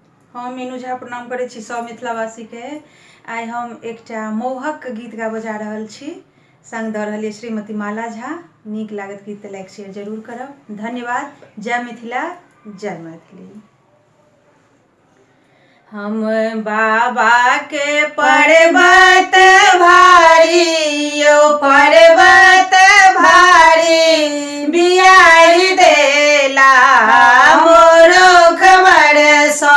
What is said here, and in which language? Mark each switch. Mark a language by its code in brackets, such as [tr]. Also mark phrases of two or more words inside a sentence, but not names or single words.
[mai] हम मीनू झा प्रणाम करै छी सब मिथिलावासी के। आइ हम एकटा मोहक गीत गा बजा रहल छी, संग दऽ रहल श्रीमती माला झा। नीक लागत गीत तऽ [en] like share [mai] जरूर करब। धन्यवाद। जय मिथिला, जय मैथिली। हम बाबा के पर्वत भारी यो पर्वत भारी बियाही देला मोरो खबर सो।